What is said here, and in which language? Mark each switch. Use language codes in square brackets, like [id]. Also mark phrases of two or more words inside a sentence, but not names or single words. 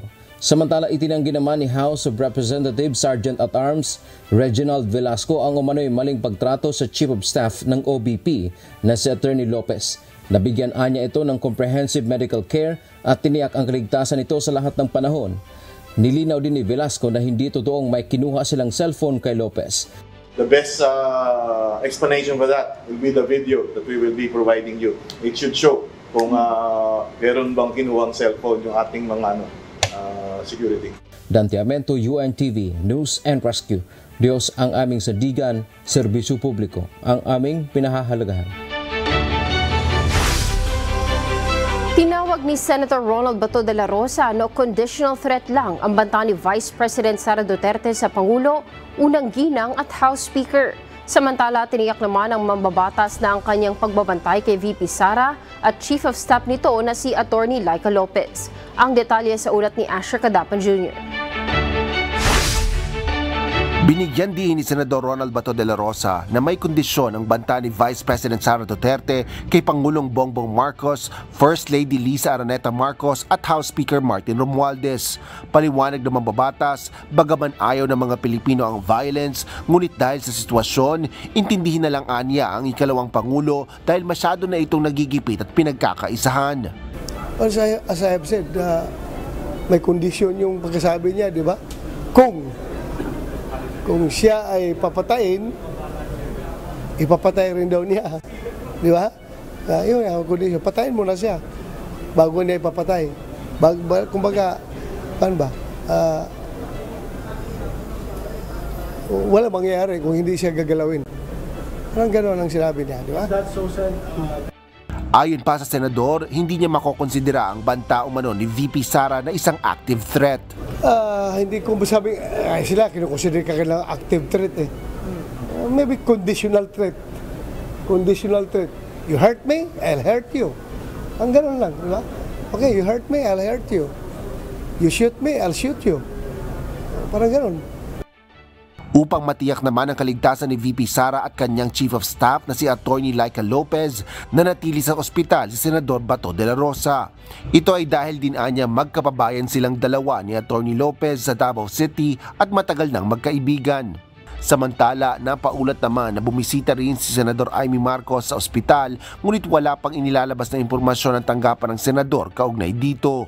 [tl] Samantala, itinanggi naman ni House of Representatives Sergeant-at-Arms Reginald Velasco ang umano'y maling pagtrato sa [en] Chief of Staff [tl] ng OBP na si Attorney Lopez. Nabigyan anya ito ng [en] comprehensive medical care [tl] at tiniyak ang kaligtasan nito sa lahat ng panahon. Nilinaw din ni Velasco na hindi totoong may kinuha silang cellphone kay Lopez. [en] The best explanation for that will be the video that we will be providing you. It should show [tl] kung meron bang kinuhang cellphone yung ating mga security. Dante Amento, UNTV, News and Rescue. Diyos ang aming sandigan, serbisyo publiko, ang aming pinahahalagahan. Tinawag ni Senator Ronald Bato de la Rosa na [en] conditional threat [tl] lang ang banta ni Vice President Sara Duterte sa Pangulo, unang ginang at House Speaker. Samantala, tiniyak naman ng mambabatas na ang kanyang pagbabantay kay VP Sara at [en] Chief of Staff [tl] nito na si Attorney Laika Lopez. Ang detalye sa ulat ni Asher Cadapan Jr. Binigyan din ni Senador Ronald Bato de la Rosa na may kondisyon ang banta ni Vice President Sara Duterte kay Pangulong Bongbong Marcos, First Lady Lisa Araneta Marcos at House Speaker Martin Romualdez. Paliwanag ng mambabatas, bagaman ayaw ng mga Pilipino ang violence, ngunit dahil sa sitwasyon, intindihin na lang anya ang ikalawang Pangulo dahil masyado na itong nagigipit at pinagkakaisahan. [en] As I have said, [tl] may kondisyon yung pagkasabi niya, di ba? Kung siya ay papatayin, ipapatay rin daw niya. Di ba? Yun ang kondisyon. Patayin mo na siya bago niya ipapatay. Kumbaga, paano ba? Wala mangyayari kung hindi siya gagalawin. Parang gano'n ang sinabi niya. Di ba? [en] That's so sad. [tl] Ayon pa sa senador, hindi niya makokonsidera ang banta umano ni VP Sara na isang [en] active threat. [tl] Hindi ko masabi, sila kinukonsider ka kailang [en] active threat [tl] eh. [en] Maybe conditional threat. Conditional threat. You hurt me, I'll hurt you. [tl] Ang ganun lang, di ba? [en] Okay, you hurt me, I'll hurt you. You shoot me, I'll shoot you. [tl] Parang ganun. Upang matiyak naman ang kaligtasan ni VP Sara at kanyang [en] Chief of Staff [tl] na si Attorney Laika Lopez, nanatili sa ospital si Senador Bato de la Rosa. Ito ay dahil din anya magkapabayan silang dalawa ni Attorney Lopez sa Davao City at matagal nang magkaibigan. Samantala, napaulat naman na bumisita rin si Senador Amy Marcos sa ospital, ngunit wala pang inilalabas na impormasyon ang tanggapan ng senador kaugnay dito.